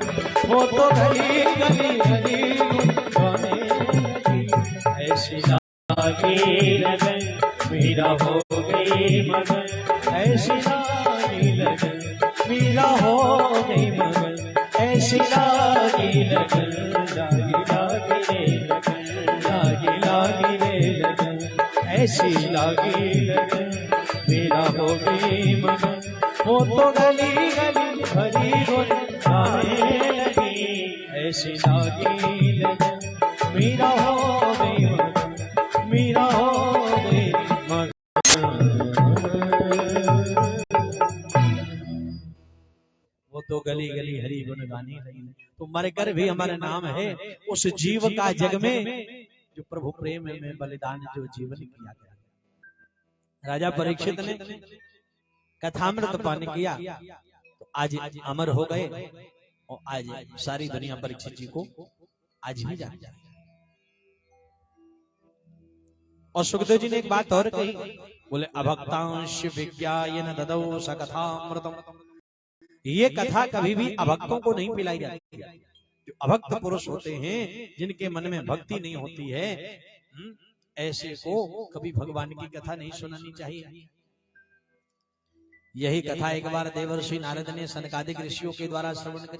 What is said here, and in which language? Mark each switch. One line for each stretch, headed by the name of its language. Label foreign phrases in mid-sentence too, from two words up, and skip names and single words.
Hindi: वो तो गली गली हरि गुण गाने लगी, ऐसी लागी लगन मीरा हो गई मगन, ऐसी लागी लगन मीरा हो गई मगन, ऐसी लागी लगन, लागी लागी रे लगन, लागी लागी रे लगन, ऐसी लागी लगन मीरा हो गई मगन। वो तो गली गली हरी गुण गाने लगी, ऐसी लागी लगन मीरा हो गई मगन, मीरा हो गई मगन। वो तो गली गली हरी गुण गाने लगी, तो मर कर भी हमारा नाम है उस जीव का जग में जो प्रभु प्रेम में बलिदान जो जीवन किया गया। राजा परीक्षित ने कथामृत पान किया तो आज अमर हो गए, और आज सारी दुनिया परीक्षित जी को आज भी जान जाए। और सुखदेव जी ने एक बात और कही, बोले
Sanskrit: अभक्तांश विज्ञायन ददौ स कथामृतम।
Hindi: ये कथा कभी भी अभक्तों को नहीं पिलाई जाती है। जो अभक्त पुरुष होते हैं, जिनके मन में भक्ति नहीं होती है, ऐसे को कभी भगवान की कथा नहीं सुनानी चाहिए। यही कथा एक बार देवर्षि नारद ने सनकादिक ऋषियों के द्वारा श्रवण करी।